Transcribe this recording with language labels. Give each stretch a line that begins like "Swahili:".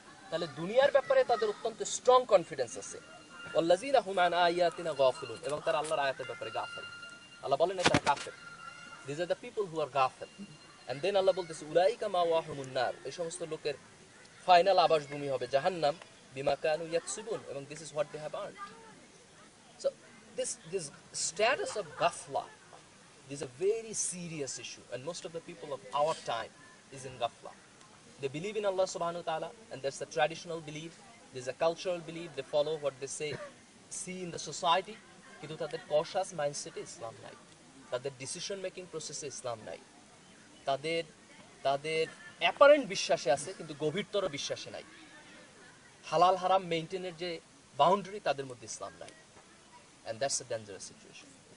Bangla: তাহলে দুনিয়ার ব্যাপারে তাদের অত্যন্ত স্ট্রং কনফিডেন্স আছে।
Arabic: ওয়াল্লাযীনা হুম আন আয়াতিনা গাফিলুন,
Bangla: এবং তারা আল্লাহর আয়াতের ব্যাপারে গাফিল। আল্লাহ বলেন না তারা কাফের,
English: This are the people who are গাফিল।
Bangla: And then আল্লাহ বলতেছে
Arabic: উলাইকা মাওয়াহুমুন নার,
Bangla: এই সমস্ত লোকের ফাইনাল আবাসভূমি হবে জাহান্নাম,
Arabic: বিমা কানু ইয়াকসিবুন,
English: এবং this is what they have earned. So this status of ghafla is a very serious issue, and most of the people of our time is in ghafla. They believe in Allah subhanahu wa ta'ala, and that's a traditional belief, there's a cultural belief, they follow what they say, see in the society,
Bangla: কিন্তু তাদের কশাস মাইন্ডসেটে ইসলাম নাই, তাদের decision making প্রসেসে ইসলাম নাই, তাদের তাদের apparent বিশ্বাসে আছে কিন্তু গভীরতর বিশ্বাসে নাই, হালাল হারাম মেইনটেনের যে বাউন্ডারি তাদের মধ্যে ইসলাম নাই,
English: and that's a dangerous situation.